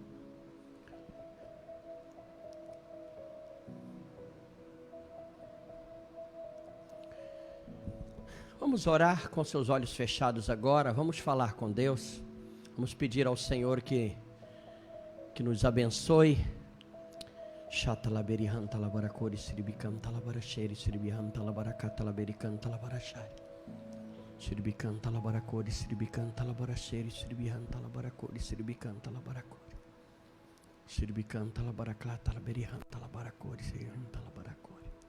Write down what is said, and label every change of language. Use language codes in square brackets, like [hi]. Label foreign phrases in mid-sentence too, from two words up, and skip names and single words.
[pt] Vamos orar com seus olhos fechados agora. Vamos falar com Deus. Vamos pedir ao Senhor que nos abençoe. Shatalaberihan talabaracori siribicam talabaracheri siribihan talabaracata labericam talabarachari. Siribican talabaracori siribican talabaracheri siribihan talabaracori siribican talabaracori. Siribican talabaraclata laberihan talabaracori siribihan talabaracori.